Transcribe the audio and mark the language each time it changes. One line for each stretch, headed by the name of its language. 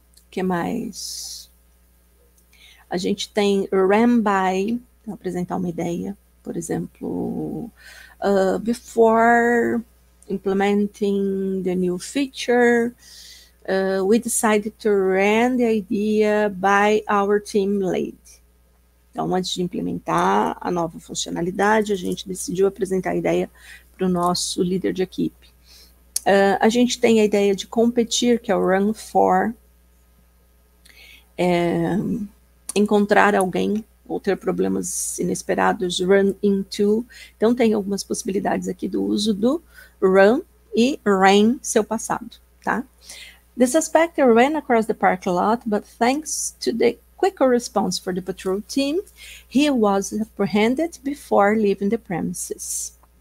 Portuguese: Que mais? A gente tem ran by, para apresentar uma ideia. Por exemplo,
English: before implementing the new feature, we decided to run the idea by our team lead.
Portuguese: Então, antes de implementar a nova funcionalidade, a gente decidiu apresentar a ideia para o nosso líder de equipe. A gente tem a ideia de competir, que é o run for, encontrar alguém ou ter problemas inesperados, run into. Então, tem algumas possibilidades aqui do uso do run e ran, seu passado, tá?
English: The suspect ran across the parking lot, but thanks to the quicker response for the patrol team, he was apprehended before leaving the premises.